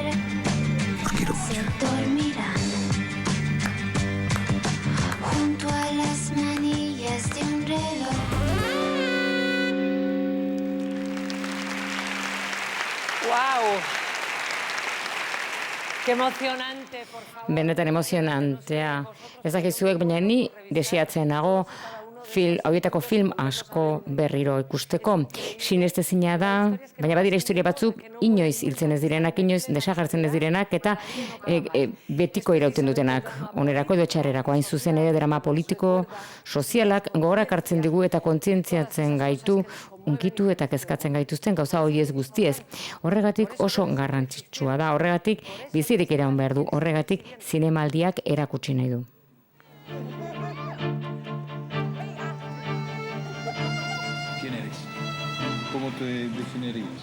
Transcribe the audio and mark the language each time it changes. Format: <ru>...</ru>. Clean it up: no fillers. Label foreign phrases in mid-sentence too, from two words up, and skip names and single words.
<es>Se dormirán junto a las manillas de un reloj. ¡Wow! ¡Qué emocionante, por favor!</es> <eu>Benetan emozionantea. Ez dakizuek, baina ni desiatzen nago hauetako film asko berriro ikusteko. Sinestezina da, baina badira historia batzuk inoiz hiltzen ez direnak, inoiz desagertzen ez direnak, eta betiko irauten dutenak, onerako edo txarrerako. Hain zuzen ere drama politiko, sozialak, gogorak hartzen digu eta kontzientziatzen gaitu, unkitu eta kezkatzen gaituzten gauza hori ez guztiez. Horregatik oso garrantzitsua da, horregatik bizirik iraun behar du, horregatik zinemaldiak erakutsi nahi du.</eu> <es>¿Quién eres? ¿Cómo te definirías?</es>